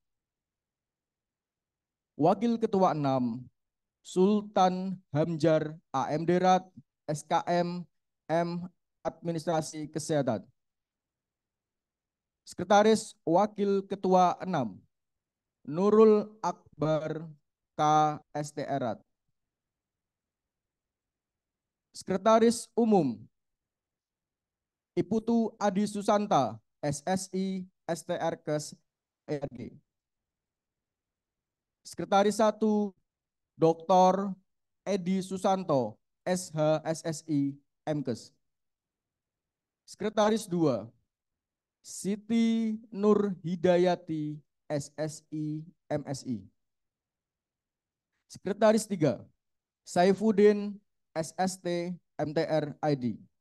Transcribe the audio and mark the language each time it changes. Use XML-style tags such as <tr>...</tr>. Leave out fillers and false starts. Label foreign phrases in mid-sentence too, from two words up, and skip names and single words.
<id>Wakil Ketua 6, Sultan Hamjar AM Derat SKM M Administrasi Kesehatan. Sekretaris Wakil Ketua 6, Nurul Akbar KSTRat. Sekretaris Umum Iputu Adi Susanta SSI STRKes ERG. Sekretaris 1 Dr. Edi Susanto SHSSI MKes. Sekretaris 2 Siti Nur Hidayati SSI MSI. Sekretaris 3 Saifuddin SST MTR ID.</id>